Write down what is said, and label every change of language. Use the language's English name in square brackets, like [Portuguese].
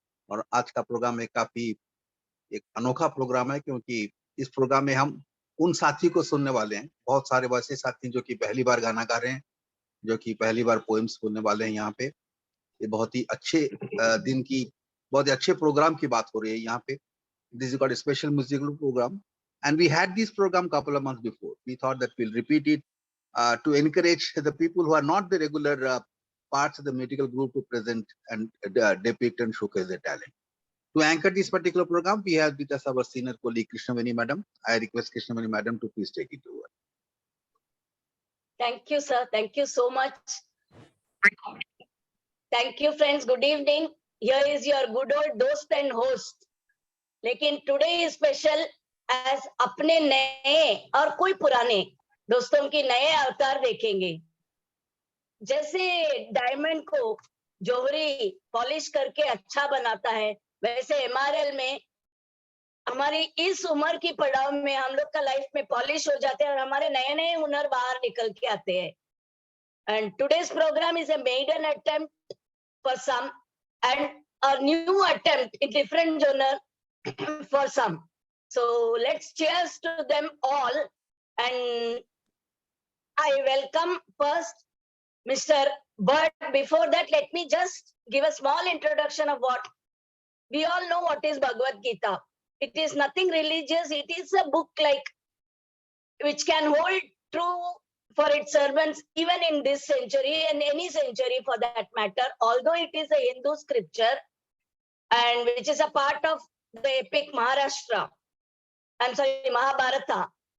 [Hindi] और आज का प्रोग्राम में काफी एक अनोखा प्रोग्राम है, क्योंकि इस प्रोग्राम में हम उन साथी को सुनने वाले हैं। बहुत सारे वैसे साथी जो कि पहली बार गाना गा रहे हैं, जो कि पहली बार पोएम्स बोलने वाले हैं यहाँ पे। ये बहुत ही अच्छे दिन की, बहुत ही अच्छे प्रोग्राम की बात हो रही है यहाँ पे। [English] This is called a special musical program, and we had this program couple of months before. We thought that we'll repeat it to encourage the people who are not the regular parts of the musical group to present and depict and showcase their talent. To anchor this particular program, we have with us our senior colleague Krishnavani Madam. I request Krishnavani Madam to please take it over. Thank you, sir. Thank you so much. Thank you, friends. Good evening. Here is your good old dost and host. [Hindi] लेकिन [English] today is special as [Hindi] अपने नए और कोई पुराने दोस्तों की नए अवतार देखेंगे। जैसे डायमंड को जौहरी पॉलिश करके अच्छा बनाता है, वैसे एमआरएल में हमारी इस उम्र की पड़ाव में हम लोग का लाइफ में पॉलिश हो जाते हैं और हमारे नए नए हुनर बाहर निकल के आते हैं। [English] And today's programme is a maiden attempt for some and a new attempt in different genre for some. So let's cheers to them all, and I welcome first Mr. But before that, let me just give a small introduction of what we all know. What is Bhagavad Gita? It is nothing religious. It is a book like which can hold true for its servants even in this century and any century for that matter, although it is a Hindu scripture and which is a part of the epic Maharashtra, Mahabharata.